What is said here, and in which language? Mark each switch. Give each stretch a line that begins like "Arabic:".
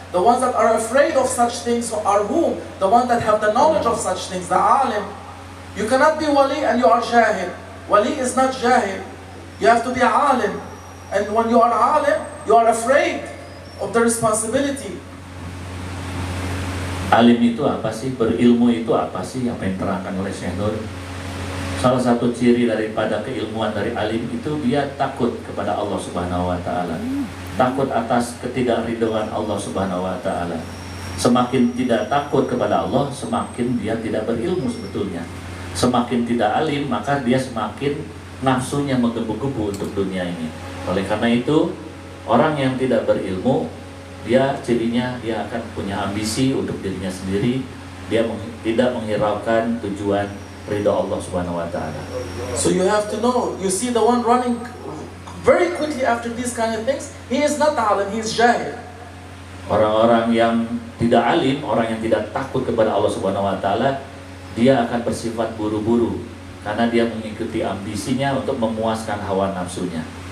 English: The ones that are afraid of such things are who? The ones that have the knowledge of such things, the alim. You cannot be wali and you are jahil. Wali is not jahil. You have to be alim. And when you are alim, you are afraid of the responsibility.
Indonesian: Alim itu apa sih? Berilmu itu apa sih? Apa yang terangkan oleh Syekh Nur? Salah satu ciri daripada keilmuan dari alim itu dia takut kepada Allah Subhanahu wa taala. Takut atas ketidakridhoan Allah Subhanahu wa taala. Semakin tidak takut kepada Allah, semakin dia tidak berilmu sebetulnya. Semakin tidak alim, maka dia semakin nafsunya menggebu-gebu untuk dunia ini. Oleh karena itu, orang yang tidak berilmu, dia cirinya dia akan punya ambisi untuk dirinya sendiri. Dia tidak menghiraukan tujuan ridha Allah Subhanahu wa taala.
English: So you have to know, you see the one running very quickly after these kind of things, he is not alim, he is jahil.
Indonesian: Orang-orang yang tidak alim, orang yang tidak takut kepada Allah Subhanahu wa taala, dia akan bersifat buru-buru karena dia mengikuti ambisinya untuk memuaskan hawa nafsunya.